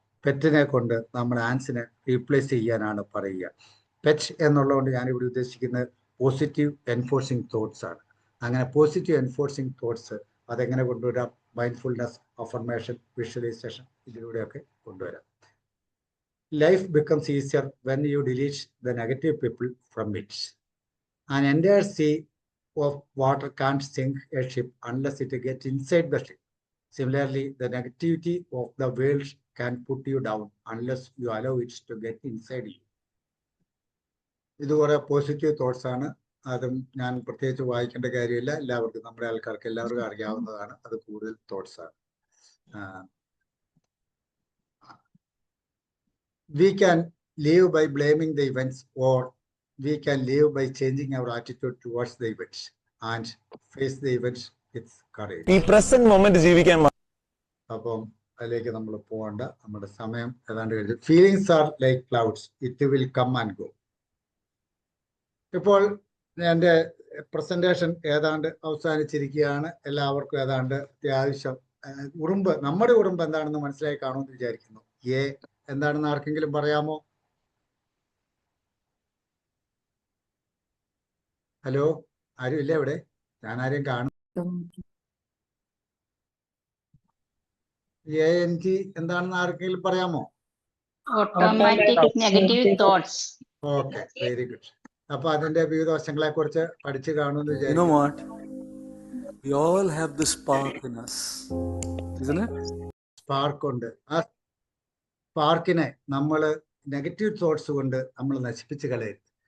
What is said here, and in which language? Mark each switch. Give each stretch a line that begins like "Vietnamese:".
Malayalam: പെറ്റിനെ കൊണ്ട് നമ്മൾ ആൻസിനെ റീപ്ലേസ് ചെയ്യാനാണ് പറയുക. പെറ്റ് എന്നുള്ളതുകൊണ്ട് ഞാനിവിടെ ഉദ്ദേശിക്കുന്നത് പോസിറ്റീവ് എൻഫോഴ്സിങ് തോട്ട്സ് ആണ്. അങ്ങനെ പോസിറ്റീവ് എൻഫോഴ്സിങ് തോട്ട്സ് അതെങ്ങനെ കൊണ്ടുവരാം? മൈൻഡ്ഫുൾനെസ്, അഫർമേഷൻ, വിഷ്വലൈസേഷൻ, ഇതിലൂടെയൊക്കെ കൊണ്ടുവരാം.
English: Life becomes easier when you delete the negative people from it. An entire sea of water can't sink a ship unless it gets inside the ship. Similarly, the negativity of the world can put you down unless you allow it to get inside you.
Malayalam: ഇത് കുറെ positive thoughts ആണ്. അതും ഞാൻ പ്രത്യേകിച്ച് വായിക്കേണ്ട കാര്യമില്ല, എല്ലാവർക്കും, നമ്മുടെ ആൾക്കാർക്ക് എല്ലാവർക്കും അറിയാവുന്നതാണ്. അത് കൂടുതൽ തോട്ട്സ് ആണ്.
English: We can live by blaming the events, or we can live by changing our attitude towards the events and face the events with courage.
Malayalam: ഈ പ്രസന്റ് മൊമെന്റ് ജീവിക്കാൻ. അപ്പം അതിലേക്ക് നമ്മൾ പോകണ്ട, നമ്മുടെ സമയം ഏതാണ്ട് കഴിഞ്ഞു.
English: Feelings are like clouds, it will come and go.
Malayalam: ഇപ്പോൾ എൻ്റെ പ്രസന്റേഷൻ ഏതാണ്ട് അവസാനിച്ചിരിക്കുകയാണ്. എല്ലാവർക്കും ഏതാണ്ട് അത്യാവശ്യം ഉറുമ്പ്, നമ്മുടെ ഉറുമ്പ് എന്താണെന്ന് മനസ്സിലായി കാണുമെന്ന് വിചാരിക്കുന്നു. എന്താണെന്ന് ആർക്കെങ്കിലും പറയാമോ? ഹലോ, ആരും ഇല്ല ഇവിടെ? ഞാൻ ആരെയും കാണും. ANG എന്താണെന്ന് ആർക്കെങ്കിലും പറയാമോ?
English: Automatic negative thoughts. Okay, very good.
Malayalam: അപ്പൊ അതിന്റെ വിവിധ വശങ്ങളെ കുറിച്ച് പഠിച്ചു കാണുമെന്ന് വിചാരിക്കുന്നു.
English: You know what? We all have this spark in us, isn't it?
Malayalam: Spark ഉണ്ട്. ആ സ്പാർക്കിനെ നമ്മൾ നെഗറ്റീവ് തോട്ട്സ് കൊണ്ട് നമ്മൾ നശിപ്പിച്ച് കളയരുത്.